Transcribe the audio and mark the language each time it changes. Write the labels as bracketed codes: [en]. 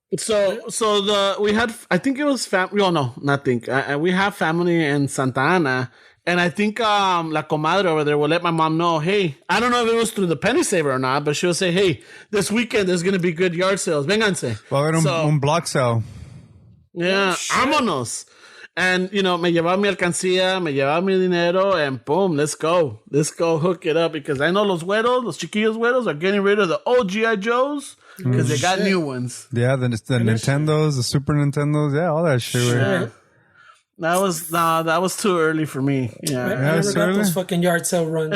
[en] So we had, I think it was family. Oh no, not think. We have family in Santa Ana, and I think la comadre over there will let my mom know. Hey, I don't know if it was through the penny saver or not, but she'll say, hey, this weekend there's gonna be good yard sales. [es] Vénganse. Va a haber un block sale. [en] Yeah, vámonos. And, you know, [es] me llevaba mi alcancía, me llevaba mi dinero, [en] and boom, let's go. Let's go hook it up, because I know [es] los chiquillos güeros [en] are getting rid of the old G.I. Joes, because they got new ones. Yeah, the Nintendos, the Super Nintendos, yeah, all that shit. Yeah. That was too early for me. Yeah, I never got those fucking yard sale runs.